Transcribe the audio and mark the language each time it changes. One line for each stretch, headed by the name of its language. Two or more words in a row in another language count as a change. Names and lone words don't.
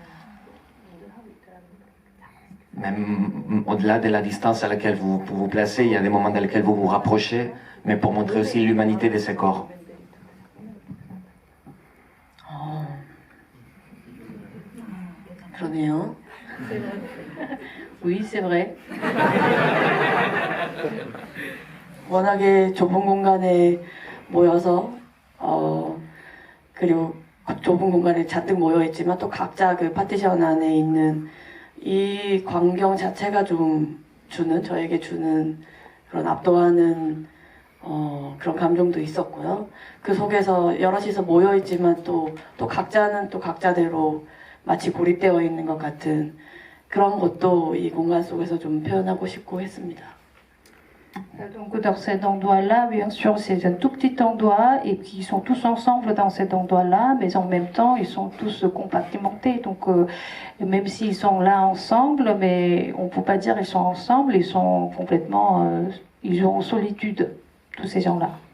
French: Même au-delà de la distance à laquelle vous vous placez, il y a des moments dans lesquels vous vous rapprochez, mais pour montrer aussi l'humanité de ces corps.
Korean: 그러네요.
French: Oui, c'est vrai.
Korean: 워낙에 좁은 공간에 모여서 그리고 좁은 공간에 잔뜩 모여 있지만 또 각자 그 파티션 안에 있는 이 광경 자체가 좀 저에게 주는 그런 압도하는 그런 감정도 있었고요. 그 속에서 여럿이서 모여 있지만 또 각자는 또 각자대로 마치 고립되어 있는 것 같은 그런 것도 이 공간 속에서 좀 표현하고 싶고 했습니다.
French: Donc dans cet endroit-là, bien sûr, c'est un tout petit endroit et puis ils sont tous ensemble dans cet endroit-là, mais en même temps, ils sont tous compartimentés. Donc même s'ils sont là ensemble, mais on ne peut pas dire ils sont ensemble, ils sont complètement, ils sont en solitude, tous ces gens-là.